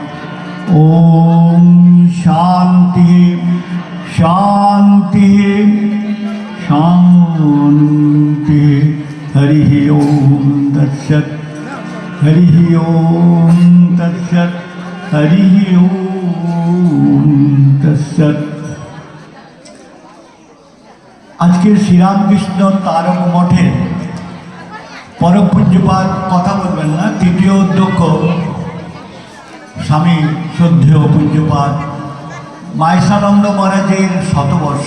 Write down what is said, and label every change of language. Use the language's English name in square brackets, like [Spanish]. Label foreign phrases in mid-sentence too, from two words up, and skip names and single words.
[Sanskrit] ॐ शान्ति शान्ति शान्ति। हरिः ओम तत्सत् हरिः ओम तत्सत् हरिः ओम तत्सत्। [Bangla] আজকে শ্রীরামকৃষ্ণ তারক মঠে পরম পূজ্যপাদ কথা বলবেন না, তৃতীয় অধ্যক্ষ স্বামী শ্রদ্ধেয় পূজ্যপাদ মাহেশানন্দ মহারাজের শতবর্ষ।